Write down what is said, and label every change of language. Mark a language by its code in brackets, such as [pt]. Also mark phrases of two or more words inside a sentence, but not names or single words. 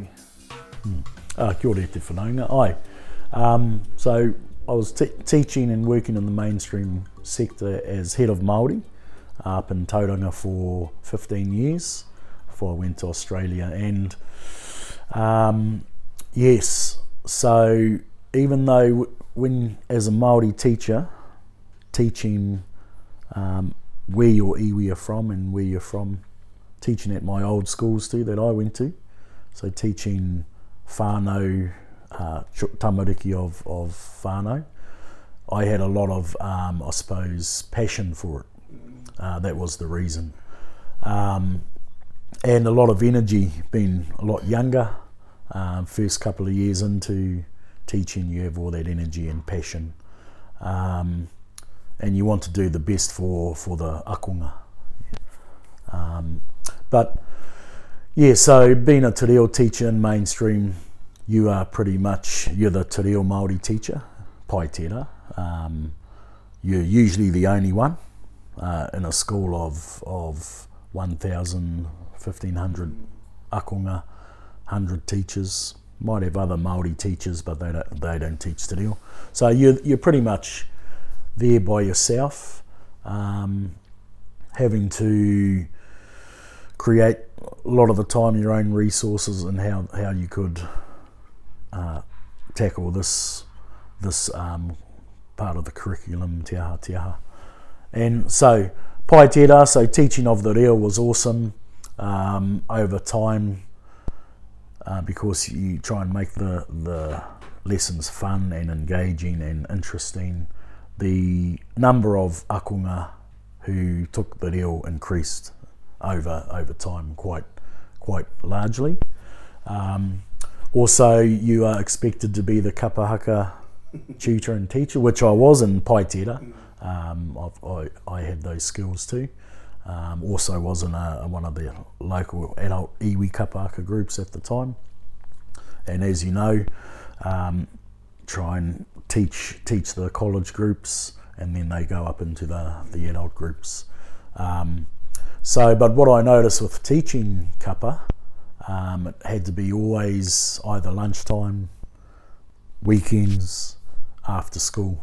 [mi] Kia ora te whanaunga. [en] So I was teaching and working in the mainstream sector as head of Māori up in Tauranga for 15 years before I went to Australia. And yes, so even though when as a Māori teacher, teaching where your iwi are from and where you're from, teaching at my old schools too that I went to, so teaching whānau, tamariki of whānau, I had a lot of I suppose passion for it. That was the reason, and a lot of energy. Being a lot younger, first couple of years into teaching, you have all that energy and passion. And you want to do the best for the akonga. But yeah, so being a te reo teacher in mainstream, you are pretty much, you're the [mi] te reo Māori [en] teacher, [mi] pai tērā. [en] You're usually the only one in a school of 1,000, 1,500 akonga, 100 teachers. Might have other Māori teachers, but they don't teach [mi] te reo. [en] So you're pretty much there by yourself, having to create a lot of the time your own resources and how you could tackle this part of the curriculum, [mi] te aha. [en] And so [mi] pai tērā, [en] so teaching of the reo was awesome over time, because you try and make the lessons fun and engaging and interesting. The number of akonga who took the reo increased over time quite largely. Also, you are expected to be the kapahaka tutor and teacher, which I was in [mi] pai tērā. [en] I had those skills too. Also was in one of the local adult iwi kapahaka groups at the time. And as you know, try and teach the college groups, and then they go up into the adult groups. But what I noticed with teaching kapa, it had to be always either lunchtime, weekends, after school.